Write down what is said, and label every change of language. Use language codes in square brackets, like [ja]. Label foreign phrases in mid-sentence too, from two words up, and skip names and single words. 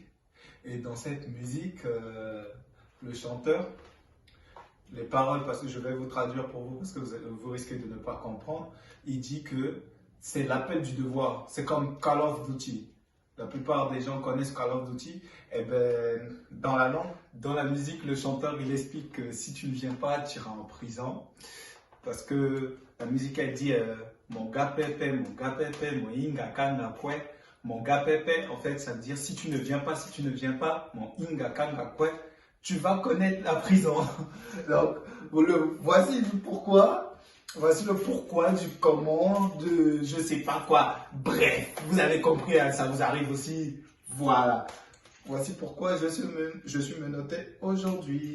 [fr] Et dans cette musique, le chanteur, les paroles, parce que je vais vous traduire pour vous, parce que vous risquez de ne pas comprendre, il dit que c'est l'appel du devoir. C'est comme Call of Duty. La plupart des gens connaissent Call of Duty. Et ben, dans la langue, dans la musique, le chanteur, il explique que si tu ne viens pas, tu iras en prison. Parce que la musique, elle dit [sg] mon gars pépé, mon inga kanga kwe. Mon gars pépé, [fr] en fait, ça veut dire si tu ne viens pas, [sg] mon inga kanga kwe, [fr] tu vas connaître la prison. Donc, voici le pourquoi. Voici le pourquoi du comment, de je sais pas quoi. Bref, vous avez compris, hein, ça vous arrive aussi. Voilà. Voici pourquoi je suis menotté aujourd'hui.